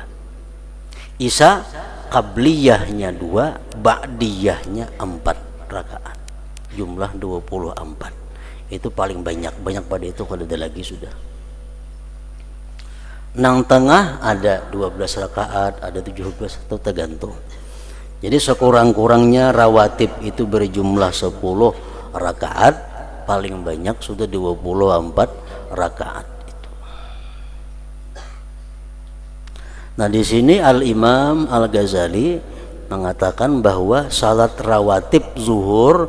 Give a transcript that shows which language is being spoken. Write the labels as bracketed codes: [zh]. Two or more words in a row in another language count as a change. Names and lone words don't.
[id] Isya qabliyahnya 2, ba'diyahnya 4 rakaat. Jumlah 24. Itu paling banyak pada itu, kalau ada lagi sudah. Nang tengah ada 12 rakaat, ada 17 atau tergantung. Jadi sekurang-kurangnya rawatib itu berjumlah 10 rakaat, paling banyak sudah 24 rakaat itu. Nah, di sini Al-Imam Al-Ghazali mengatakan bahwa salat rawatib zuhur